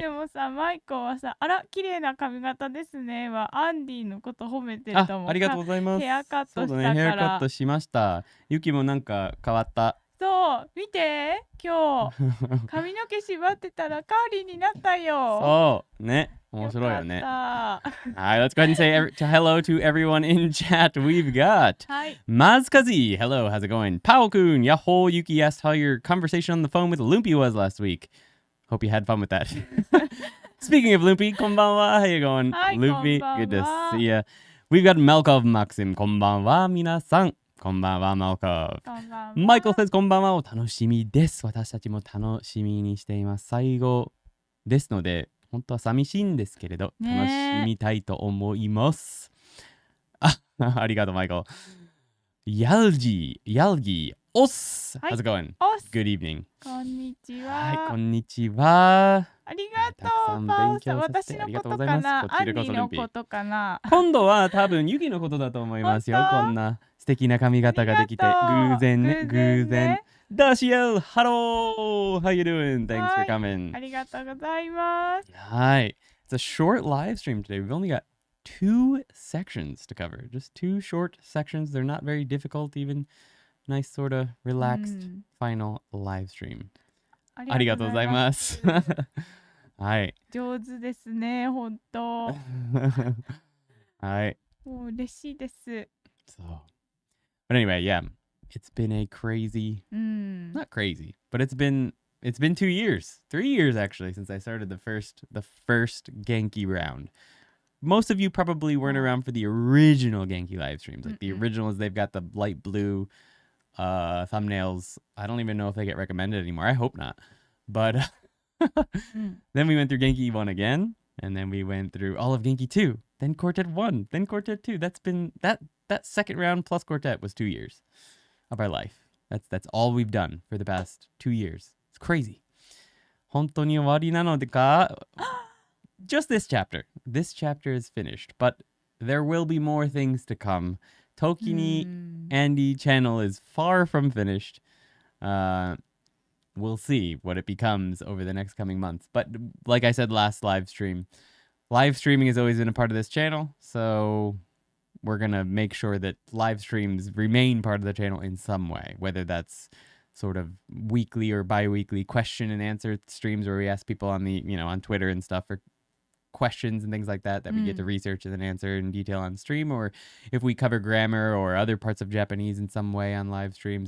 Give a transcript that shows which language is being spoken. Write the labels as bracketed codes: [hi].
[ja] でもさ、マイコはさ、あら、綺麗な髪型ですねは、アンディのこと褒めてると思う。ありがとうございます。ヘアカットしたから。そうだね、ヘアカットしました。ユキもなんか変わった。そう、見て、今日、髪の毛縛ってたらカーリーになったよ。そうね。面白いよね。 [en] Alright, let's go ahead and say hello to everyone in chat. We've got Mazkazi. Hello, how's it going? Pao-kun, Yahoo, Yuki asked how your conversation on the phone with Loopy was last week. Hope you had fun with that. Speaking of Loopy, konbanwa, how you going? Hi, Loopy, [ja] konbanwa. [en] good to see ya. We've got Melkov Maxim. [ja] Konbanwa, minasan. Konbanwa, Melkov. Michael [en] says, [ja] konbanwa o tanoshimi desu. 私たちも楽しみにしています。最後ですので、本当は寂しいんですけれど、楽しみたいと思います。ありがとう、 [en] マイケル。Yalgi, Os. How's it going? Good evening. [ja] こんにちは。はい、こんにちは。ありがとう、パオさん。私のことかな、アンディのことかな。今度は多分、ユキのことだと思いますよ。こんな素敵な髪型ができて、偶然ね、偶然。 [en] Dashiel, hello! How you doing? Thanks for coming. [ja] ありがとうございます。 [en] Hi. It's a short live stream today. We've only got 2 sections to cover. Just 2 short sections. They're not very difficult even. Nice sort of relaxed final live stream. [ja] ありがとうございます。はい。上手ですね、本当。はい。もう嬉しいです。 [en] So, but anyway, yeah. It's been a crazy, not crazy, but it's been 2 years, 3 years actually, since I started the first Genki round. Most of you probably weren't around for the original Genki live streams. Like the originals, they've got the light blue thumbnails. I don't even know if they get recommended anymore. I hope not. But then we went through Genki 1 again, and then we went through all of Genki 2, then Quartet 1, then Quartet 2. That's been that second round plus Quartet was 2 years of our life. That's all we've done for the past 2 years. It's crazy. [ja] 本当に終わりなのでか? [en] Just this chapter. This chapter is finished, but there will be more things to come. ToKini Andy channel is far from finished. We'll see what it becomes over the next coming months. But like I said last live streaming has always been a part of this channel, so we're going to make sure that live streams remain part of the channel in some way, whether that's sort of weekly or bi-weekly question and answer streams where we ask people on the, on Twitter and stuff for questions and things like that we get to research and then answer in detail on stream, or if we cover grammar or other parts of Japanese in some way on live streams.